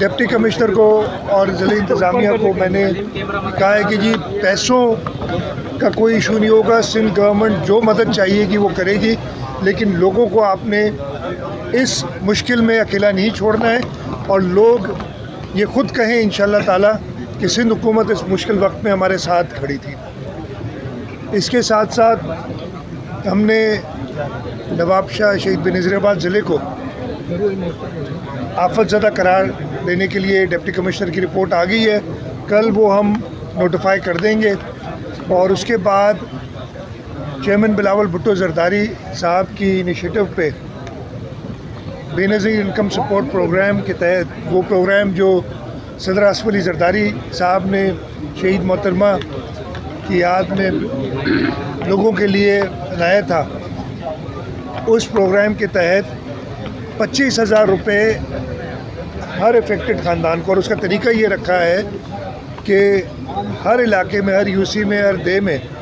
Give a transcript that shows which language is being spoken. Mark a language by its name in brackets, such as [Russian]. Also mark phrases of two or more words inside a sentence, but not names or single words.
[English] deputy commissioner [Urdu] کو اور ضلعے انتظامیہ کو میں نے کہا ہے کہ جی پیسوں کا کوئی ایشو نہیں ہوگا، سندھ گورنمنٹ جو مدد چاہیے کہ وہ کرے گی، لیکن لوگوں کو آپ نے اس مشکل میں اکیلا نہیں چھوڑنا ہے اور لوگ یہ خود کہیں [Arabic] إن شاء الله تعالى [Urdu] کہ سندھ حکومت اس مشکل وقت میں ہمارے ساتھ کھڑی تھی. اس کے ساتھ ساتھ ہم نے نوابشاہ، شہید بینظیرآباد ضلعے کو آفت زدہ قرار دینے کے لیے [English] deputy commissioner [Urdu] کی رپورٹ آ گئی ہے. کل وہ ہم نوٹیفائی کر دیں گے اور اس کے بعد چیئرمین بلاول بھٹو زرداری صاحب کی انیشی ایٹو پہ بینظیر انکم سپورٹ پروگرام کے تحت، وہ پروگرام جو صدر آصف علی زرداری صاحب نے شہید محترمہ کی یاد میں لوگوں کے لیے لایا تھا، اس پروگرام کے تحت 25,000 روپے ہر افیکٹڈ خاندان کو، اور اس کا طریقہ یہ رکھا ہے کہ ہر علاقے میں، ہر یوسی میں، ہر دے میں